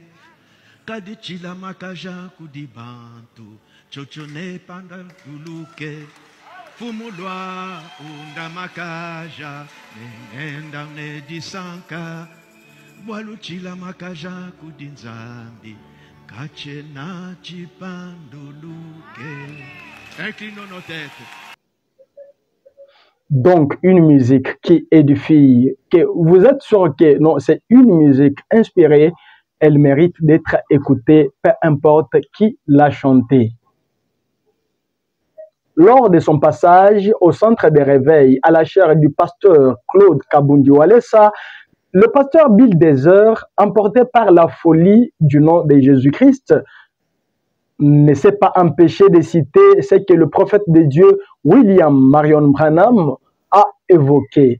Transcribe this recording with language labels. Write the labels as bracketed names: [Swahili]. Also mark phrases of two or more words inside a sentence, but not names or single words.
[Luba-Lulua] Kadi chila makaja kudibantu, chochone panduluke. Fumulwa unda makaja, nengenda ne disanka, walu chila makaja kudinzambi, Kachena chipanduluke. [French] Inclinons nos têtes. Donc, une musique qui édifie, que vous êtes sûr que non, c'est une musique inspirée, elle mérite d'être écoutée, peu importe qui l'a chantée. Lors de son passage au centre des réveils à la chaire du pasteur Claude Kabundi Walesa, le pasteur Bill Dezer, emporté par la folie du nom de Jésus-Christ, ne s'est pas empêché de citer ce que le prophète de Dieu William Marion Branham a évoqué.